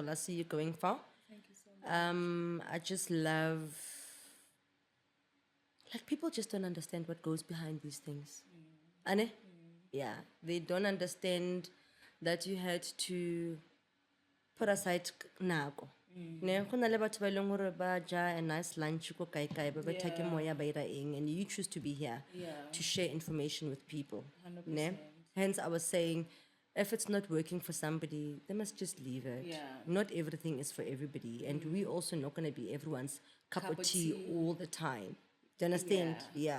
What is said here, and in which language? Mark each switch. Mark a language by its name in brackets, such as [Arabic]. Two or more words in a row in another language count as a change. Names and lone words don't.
[English] I see you going far. Thank you so much. I just love, like, people just don't understand what goes behind these things. [Southern Sotho] Ane? [English] Yeah, they don't understand that you had to put aside nako. [Southern Sotho] Ne, go na le batho ba e leng hore ba ja [English] a nice lunch [Southern Sotho] ko kae kae ba betha ke moya ba ira eng, [English] and you choose to be here to share information with people. Ne? Hence I was saying, if it's not working for somebody, they must just leave it. Yeah. Not everything is for everybody, and we also not going to be everyone's cup of tea all the time. Do you understand? Yeah.